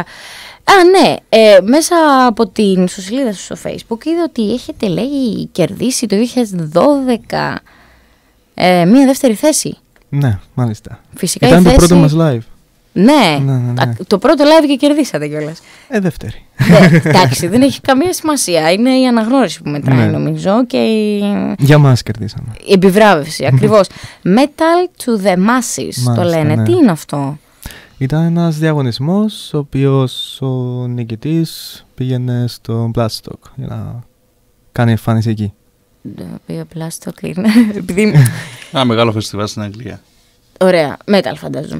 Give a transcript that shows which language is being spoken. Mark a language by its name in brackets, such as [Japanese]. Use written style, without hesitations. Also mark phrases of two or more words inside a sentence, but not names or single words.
[Greek] Ναι, μέσα από την ιστοσελίδα σου στο Facebook είδα ότι έχετε, λέει, κερδίσει το 2012 μία δεύτερη θέση. Ναι, μάλιστα. Φυσικά ήταν το πρώτο μας live. Ναι. Το πρώτο live και κερδίσατε κιόλας. Δεύτερη. Εντάξει, δεν έχει καμία σημασία. Είναι η αναγνώριση που μετράει, νομίζω. Και για μας κερδίσαμε. Η επιβράβευση, ακριβώς. [English] Metal to the masses, [Greek] το λένε. Ναι. Τι είναι αυτό? Ήταν ένας διαγωνισμός, ο οποίος ο νικητής πήγαινε στο Bloodstock για να κάνει εμφάνιση εκεί. Το οποίο Bloodstock είναι ένα μεγάλο φεστιβάλ στην Αγγλία. Ωραία, metal φαντάζομαι.